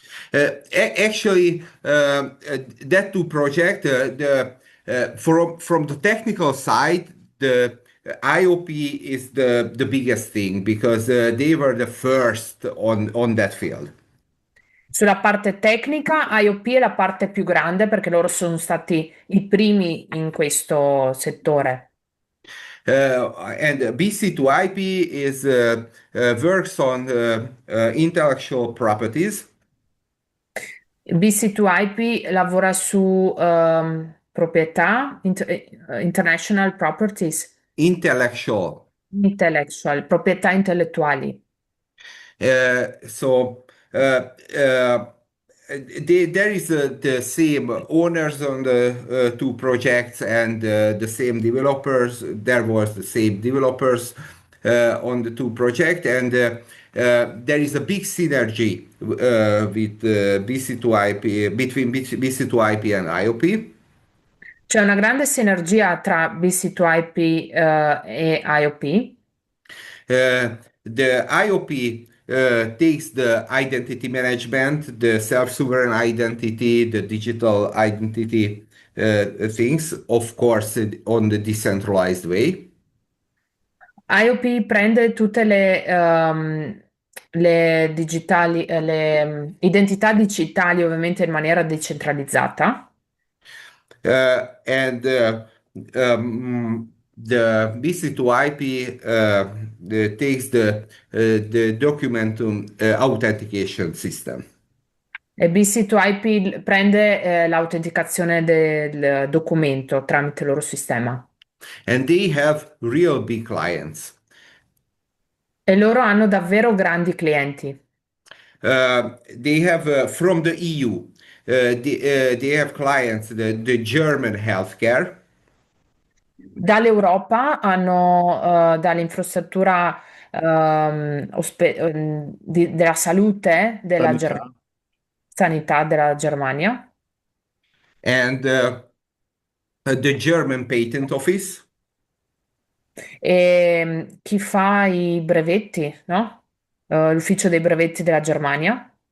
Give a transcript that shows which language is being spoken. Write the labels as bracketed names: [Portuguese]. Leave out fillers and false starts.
[English] Actually, that two project, from the technical side, the IOP is the biggest thing because they were the first on that field. [Italian] Sulla parte tecnica, IOP è la parte più grande perché loro sono stati i primi in questo settore. [English] And BC2IP is works on intellectual properties. [Italian] BC2IP lavora su proprietà, [English] international properties, Intellectual. [Italian] intellectual, proprietà intellettuali. [English] So there is the same owners on the two projects and the same developers. There was the same developers on the two projects, and there is a big synergy with BC2IP between BC2IP and IOP. [Italian] C'è una grande sinergia tra BC2IP e IOP. [English] The IOP takes the identity management, the self-sovereign identity, the digital identity things, of course, on the decentralized way. [Italian] IOP prende tutte le digitali, identità digitali ovviamente in maniera decentralizzata. [English] And the BC2IP takes the document authentication system. [Italian] E BC2IP prende l'autenticazione del documento tramite il loro sistema. [English] And they have real big clients. [Italian] E loro hanno davvero grandi clienti. [English] They have from the EU, they have clients, the German healthcare. [Italian] Dall'Europa hanno dall'infrastruttura della salute della Sanità. sanità della Germania. [English] And the German Patent Office. [Italian] E chi fa i brevetti, no? L'ufficio dei brevetti della Germania.